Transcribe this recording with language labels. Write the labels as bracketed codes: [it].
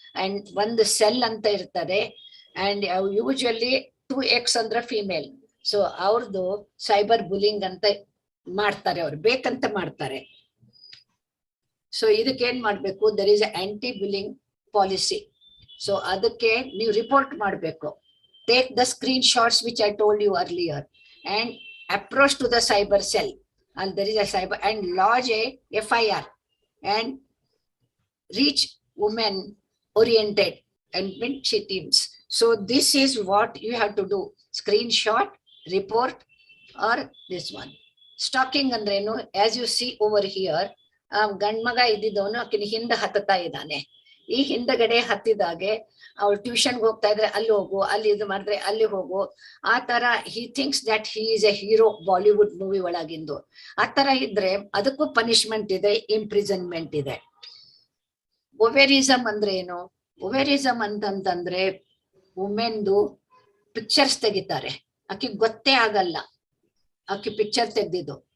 [kn] And ಒಂದು cell ಅಂತ ಇರ್ತದೆ, ಅಂಡ್ ಯೂಶುವಲಿ 2x ಅಂದ್ರೆ ಫಿಮೇಲ್. ಸೊ ಅವ್ರದ್ದು ಸೈಬರ್ ಬುಲಿಂಗ್ ಅಂತ ಮಾಡ್ತಾರೆ, ಅವ್ರು ಬೇಕಂತ ಮಾಡ್ತಾರೆ. ಸೊ ಇದಕ್ಕೆ ಏನ್ ಮಾಡ್ಬೇಕು, [en] There is anti bullying policy. [kn] So ಅದಕ್ಕೆ ನೀವು ರಿಪೋರ್ಟ್ ಮಾಡ್ಬೇಕು. [en] Take the screen shots which I told you earlier and approach to the cyber cell, and there is a cyber and lodge a FIR and reach women oriented and ministry teams. So this is what you have to do: screenshot, report, or this one. [kn] Stalking andrenu, [en] as you see over here, [kn] ಗಂಡ್ಮಗ ಇದ್ದಿದ್ದವನು ಆಕಿನ ಹಿಂದೆ ಹತ್ತತಾ ಇದ್ದಾನೆ. ಈ ಹಿಂದಗಡೆ ಹತ್ತಿದಾಗೆ ಅವ್ರು ಟ್ಯೂಷನ್ಗೆ ಹೋಗ್ತಾ ಇದ್ರೆ ಅಲ್ಲಿ ಹೋಗು, ಅಲ್ಲಿ ಇದು ಮಾಡಿದ್ರೆ ಅಲ್ಲಿ ಹೋಗು, ಆ ತರ [en] he thinks that he is a hero Bollywood movie [kn] ಒಳಗಿಂದು. ಆ ತರ ಇದ್ರೆ ಅದಕ್ಕೂ ಪನಿಷ್ಮೆಂಟ್ ಇದೆ, ಇಂಪ್ರಿಸನ್ಮೆಂಟ್ ಇದೆ. ಒವೆರಿಸಮ್ ಅಂದ್ರೆ ಏನು? ಒವೆರಿಸಮ್ ಅಂತಂತಂದ್ರೆ ವುಮೆನ್ದು ಪಿಕ್ಚರ್ಸ್ ತೆಗಿತಾರೆ, ಆಕಿ ಗೊತ್ತೇ ಆಗಲ್ಲ ಆಕಿ ಪಿಕ್ಚರ್ ತೆಗ್ದಿದ್ದು.